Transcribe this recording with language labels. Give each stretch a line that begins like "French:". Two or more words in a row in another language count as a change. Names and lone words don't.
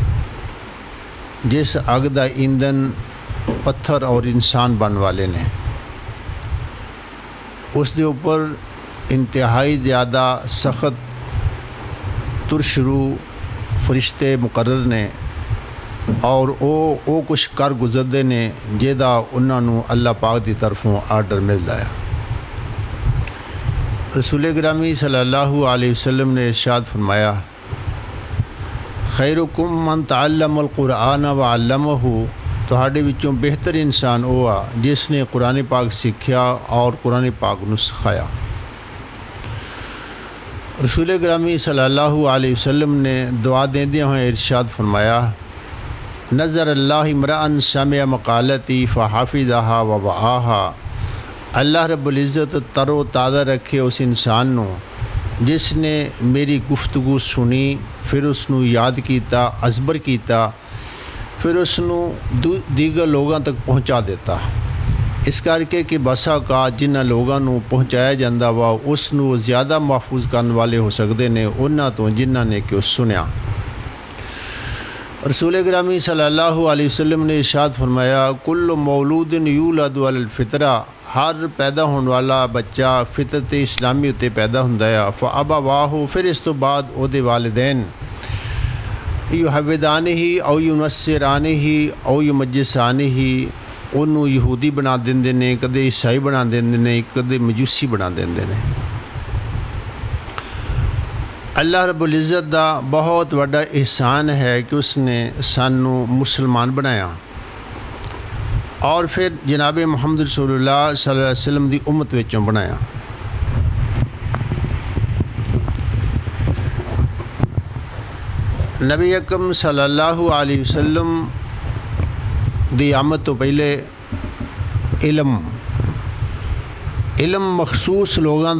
Punjabi: جس اگ دا ایندھن پتھر اور انسان بن والے نے، اس دے اوپر انتہائی زیادہ سخت ترشرو فرشتے مقرر نے اور او کچھ کر گزرتے نے جہدا انہوں اللہ پاک دی طرفوں آرڈر ملتا ہے۔ رسول گرامی
Arabic: صلی اللہ علیہ وسلم
Punjabi: نے ارشاد فرمایا،
Arabic: خیرکم من تعلم القرآن وعلمہ،
Punjabi: تہاڈے وچوں بہتر انسان وہ آ جس نے قرآن پاک سیکھیا اور قرآن پاک نو سکھایا۔ رسول گرامی
Arabic: صلی اللہ علیہ وسلم
Punjabi: نے دعا دیندے ہوئے ارشاد فرمایا،
Arabic: نظر اللہ امرأ سمع مقالتی فحفظها ووعاها،
Punjabi: اللہ رب العزت تر و تازہ رکھے اس انسان نو جس نے میری گفتگو سنی، پھر اس نو یاد کیتا، ازبر کیتا، پھر اس نو دیگر لوگاں تک پہنچا دیتا۔ اس کر کے کہ بسا کا جنہ لوگاں نو پہنچایا جاندہ وا اس نو زیادہ محفوظ کرنے والے ہو سکتے نے انہاں تو جنہ نے کہ اس سنیا۔ رسول گرامی
Arabic: صلی اللہ علیہ وسلم
Punjabi: نے ارشاد فرمایا،
Arabic: کل مولود یولد علی الفطرہ،
Punjabi: ہر پیدا ہونے والا بچہ فطرت اسلامی اتے پیدا ہوندا ہے، فابواہ، پھر اس تو بعد او دے والدین
Arabic: یحودانہ او ینصرانہ او یمجسانہ،
Punjabi: انہوں یہودی بنا دیندے نے، کدے عیسائی بنا دیندے نے، کدے مجوسی بنا دیندے نے۔ اللہ رب العزت دا بہت بڑا احسان ہے کہ اس نے سانو مسلمان بنایا اور پھر جناب محمد رسول اللہ
Arabic: صلی اللہ علیہ وسلم
Punjabi: دی امت وچوں بنایا۔ نبی اکرم
Arabic: صلی اللہ علیہ وسلم
Punjabi: دی آمد تو پہلے علم مخصوص لوگاں